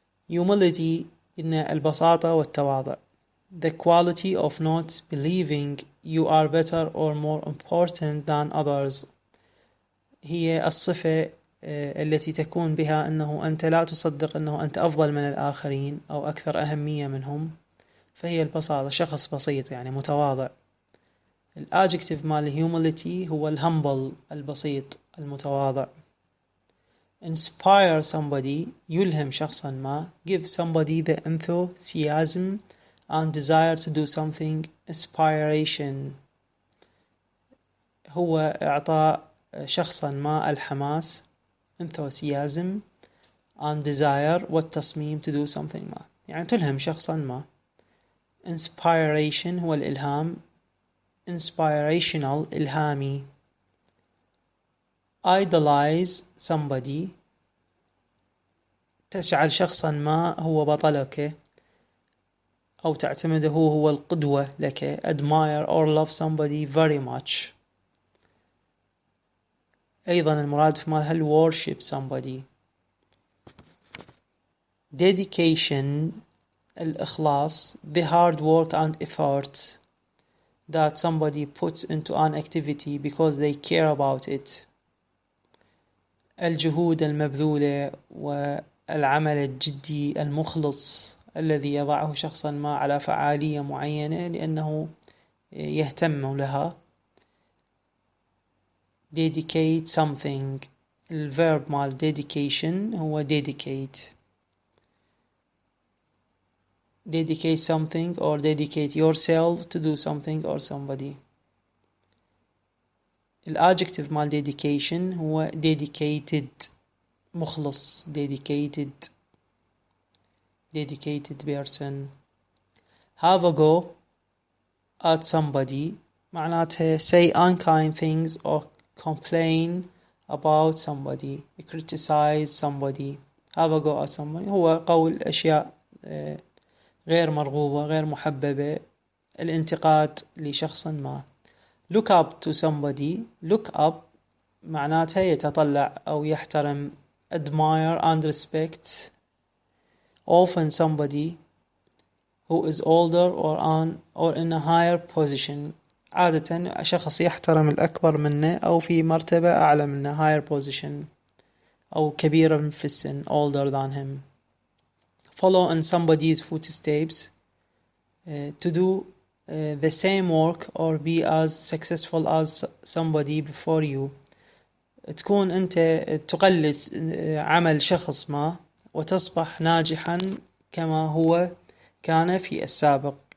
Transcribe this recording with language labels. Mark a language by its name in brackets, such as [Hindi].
[Arabic] humility إن البساطة والتواضع. [English] the quality of not believing you are better or more important than others [Arabic] هي الصفة التي تكون بها أنه أنت لا تصدق أنه أنت أفضل من الآخرين أو أكثر أهمية منهم، فهي البساطة، شخص بسيط يعني متواضع. الadjective مال humility هو الهمبل البسيط المتواضع. [English] inspire somebody [Arabic] يلهم شخصا ما. [English] give somebody the enthusiasm and desire to do something. [Arabic] inspiration هو إعطاء شخصا ما الحماس [English] enthusiasm and desire [Arabic] والتصميم [English] to do something [Arabic] ما، يعني تلهم شخصا ما. inspiration هو الإلهام. inspirational إلهامي. [English] idolize somebody [Arabic] تجعل شخصا ما هو بطلك أو تعتمده هو القدوة لك. [English] admire or love somebody very much. [Arabic] أيضا المرادف مالها [English] worship somebody. dedication الإخلاص the hard work and effort that somebody puts into an activity because they care about it. [Arabic] الجهود المبذولة والعمل الجدي المخلص الذي يضعه شخصا ما على فعالية معينة لأنه يهتم لها. [English] dedicate something الverb مال dedication هو dedicate something or dedicate yourself to do something or somebody. [Arabic] الadjective مال dedication هو dedicated مخلص. [English] dedicated person. have a go at somebody معناتها say unkind things or complain about somebody. criticize somebody. have a go at somebody [Arabic] هو قول أشياء غير مرغوبة غير محببة، الانتقاد لشخص ما. [English] look up to somebody. look up [Arabic] معناتها يتطلع أو يحترم. [English] admire and respect often somebody who is older or in a higher position. [Arabic] عادة شخص يحترم الأكبر منه أو في مرتبة أعلى منه [English] higher position [Arabic] أو كبيرا في السن [English] older than him. follow in somebody's footsteps to do the same work or be as successful as somebody before you. [Arabic] تكون أنت تقلد عمل شخص ما وتصبح ناجحا كما هو كان في السابق.